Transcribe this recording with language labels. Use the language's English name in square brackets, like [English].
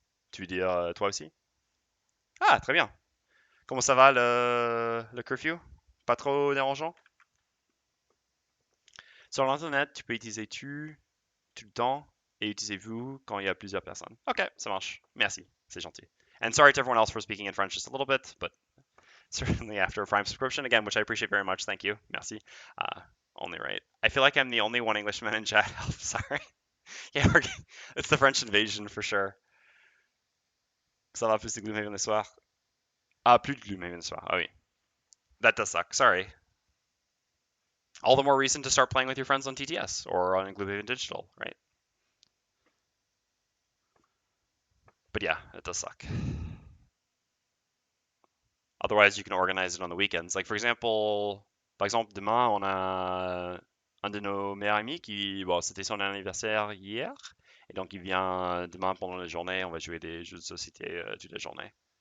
[French] Tu veux dire toi aussi? Ah, très bien. Comment ça va le curfew? Pas trop dérangeant? Sur l'internet, tu peux utiliser tu tout le temps et utiliser vous quand il y a plusieurs personnes. Ok, ça marche. Merci, c'est gentil. [English] And sorry to everyone else for speaking in French just a little bit, but certainly after a Prime subscription, again, which I appreciate very much. Thank you. [French] Merci. [English] Only right. I feel like I'm the only one Englishman in chat. I'm sorry. Yeah, it's the French invasion for sure. [French] Ça va plus de Gloomhaven le soir. Ah, plus de Gloomhaven le soir. Oh oui. [English] That does suck. Sorry. All the more reason to start playing with your friends on TTS or on Gloomhaven Digital, right? But yeah, it does suck. Otherwise, you can organize it on the weekends. Like, for example, [French] par exemple, demain, on a un de nos meilleurs amis qui, bon, c'était son anniversaire hier, et donc il vient demain pendant la journée, on va jouer des jeux de société toute la journée.